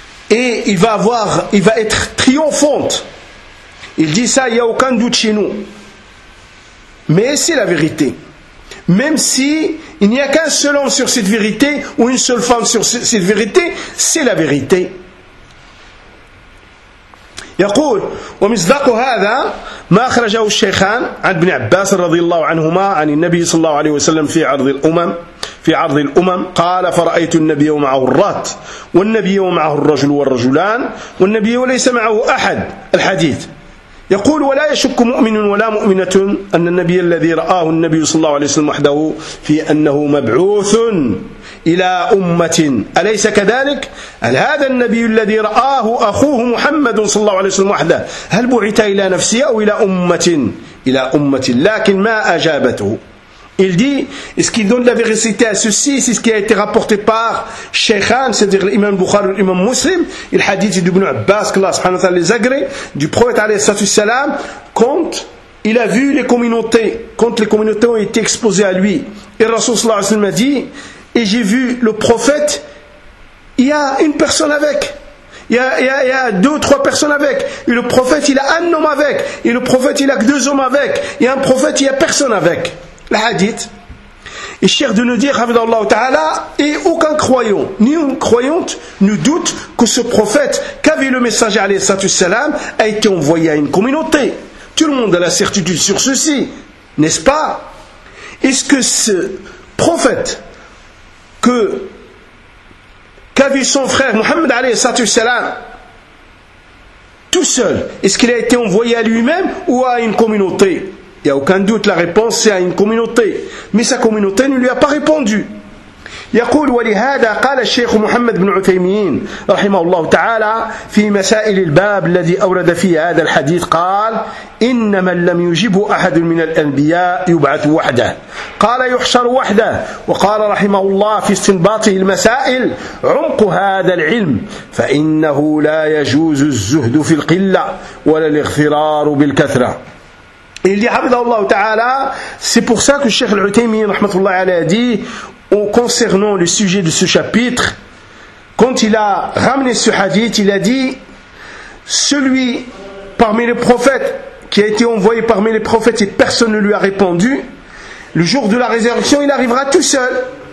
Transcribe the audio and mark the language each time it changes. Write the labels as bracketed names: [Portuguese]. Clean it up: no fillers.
[French] Et il va être triomphante. Il dit ça, il n'y a aucun doute chez nous. Mais c'est la vérité. Même si il n'y a qu'un seul homme sur cette vérité ou une seule femme sur cette vérité, c'est la vérité. [Arabic] يقول ومصداق هذا ما أخرجه الشيخان عن ابن عباس رضي الله عنهما عن النبي صلى الله عليه وسلم في عرض الأمم قال فرأيت النبي ومعه الرات والنبي ومعه الرجل والرجلان والنبي وليس معه أحد الحديث يقول ولا يشك مؤمن ولا مؤمنة أن النبي الذي رآه النبي صلى الله عليه وسلم وحده في أنه مبعوث إلى أمة أليس كذلك؟ هل هذا النبي الذي رآه أخوه محمد صلى الله عليه وسلم وحده هل بعث إلى نفسه أو إلى أمة؟ إلى أمة لكن ما أجابته؟ [French] Il dit, est-ce qu'il donne la véracité à ceci, c'est ce qui a été rapporté par Sheikhan, c'est-à-dire l'imam Bukhari ou l'imam Muslim, il a dit d'Ibn Abbas, que Allah subhanahu wa ta'ala les agré, du prophète alayhi salam, quand il a vu les communautés, quand les communautés ont été exposées à lui, et Rasul sallallahu alayhi wa sallam a dit, et j'ai vu le prophète, il y a une personne avec. Il y a deux ou trois personnes avec. Et le prophète, il a un homme avec. Et le prophète, il a que deux hommes avec. Et un prophète, il n'y a personne avec. Le hadith, il cherche de nous dire, Hafidhahullah ta'ala, et aucun croyant, ni une croyante, ne doute que ce prophète, qu'avait le messager, alayhi salam, a été envoyé à une communauté. Tout le monde a la certitude sur ceci, n'est-ce pas? Est-ce que ce prophète, qu'avait son frère, Muhammad, alayhi salam, tout seul, est-ce qu'il a été envoyé à lui-même ou à une communauté? Il n'y a aucun doute, la réponse c'est à une communauté. Mais sa communauté ne lui a pas répondu. [Arabic] يقول ولهذا قال الشيخ محمد بن عثيمين رحمه الله تعالى في مسائل الباب الذي أورد فيه هذا الحديث قال إن من لم يجب أحد من الأنبياء يبعث وحده قال يحشر وحده وقال رحمه الله في استنباطه المسائل عمق هذا العلم فإنه لا يجوز الزهد في القلة ولا الاغترار بالكثرة. [French] Il dit, Habdallah Ta'ala, c'est pour ça que le Cheikh Al-Uthaymin, rahmatullah alayhi, a dit, concernant le sujet de ce chapitre, quand il a ramené ce hadith, il a dit, celui parmi les prophètes, qui a été envoyé parmi les prophètes et personne ne lui a répondu, le jour de la résurrection, il arrivera tout seul.